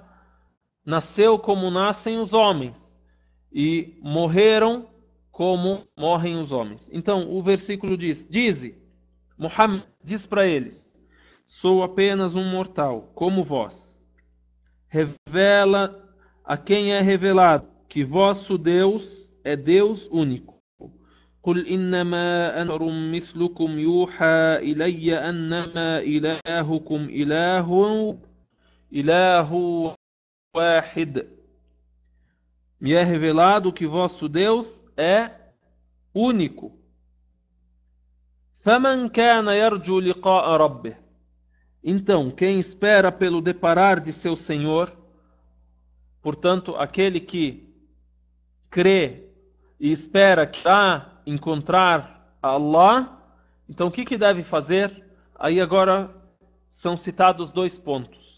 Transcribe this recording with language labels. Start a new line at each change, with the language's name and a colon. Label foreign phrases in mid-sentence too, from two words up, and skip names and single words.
Portuguese: Nasceu como nascem os homens e morreram como morrem os homens. Então, o versículo diz: Dize, Muhammad diz para eles, sou apenas um mortal, como vós. Revela a quem é revelado que vosso Deus é Deus único.
Arabic: قُلْ إِنَّمَا أَنَا بَشَرٌ مِثْلُكُمْ يُوحَى إِلَيَّ أَنَّمَا إِلَهُكُمْ إِلَهٌ واحد.
Portuguese: Me é revelado que vosso Deus é único.
Arabic: فَمَنْ كَانَ يَرْجُو لِقَاءَ رَبِّهِ.
Portuguese: Então, quem espera pelo deparar de seu Senhor, portanto, aquele que crê e espera que irá encontrar Allah, então o que deve fazer? Aí agora são citados 2 pontos.